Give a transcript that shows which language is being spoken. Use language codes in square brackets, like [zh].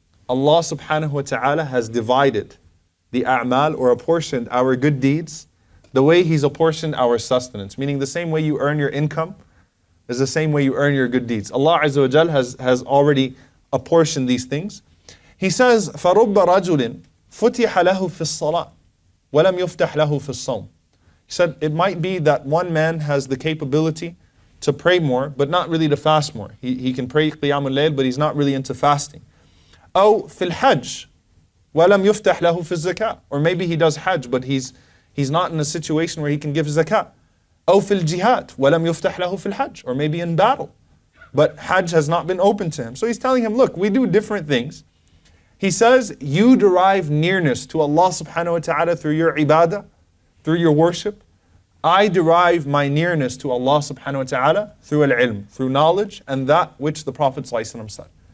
[en] Allah subhanahu wa ta'ala has divided the a'mal, or apportioned our good deeds the way He's apportioned our sustenance. Meaning the same way you earn your income is the same way you earn your good deeds. Allah Azza wa Jal has already apportioned these things. He says, [ar] فَرُبَّ رَجُلٍ فُتِحَ لَهُ فِي الصَّلَاةِ وَلَمْ يُفْتَحْ لَهُ فِي الصَّوْمِ. [en] He said, it might be that one man has the capability to pray more, but not really to fast more. He can pray qiyamul layl, but he's not really into fasting. [ar] أو في الحج وَلَمْ يُفْتَحْ لَهُ فِي الزَّكَاةِ. [en] Or maybe he does hajj, but he's not in a situation where he can give zakat. [ar] أو في الجهاد وَلَمْ يُفْتَحْ لَهُ في الحج. [en] Or maybe in battle, but hajj has not been open to him. So he's telling him, look, we do different things. He says, you derive nearness to Allah subhanahu wa ta'ala through your ibadah, through your worship. I derive my nearness to Allah subhanahu wa ta'ala through al-ilm, through knowledge, and that which the Prophet ﷺ said.